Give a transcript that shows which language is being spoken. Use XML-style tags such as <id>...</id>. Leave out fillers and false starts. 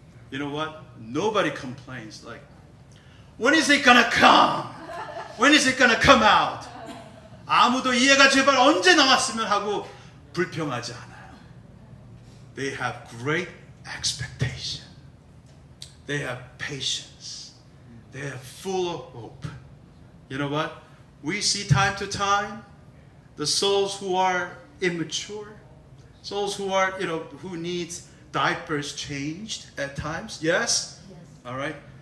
<en>You know what? Nobody complains like, when is it gonna come? When is it gonna come out?</en> <ko>아무도 얘가 제발 언제 나왔으면 하고 불평하지 않아요.</ko> <en>They have great expectation. They have patience. They are full of hope. You know what? We see time to time the souls who are immature, souls who are, you know, who needs diapers changed at times. Yes? All right.</en>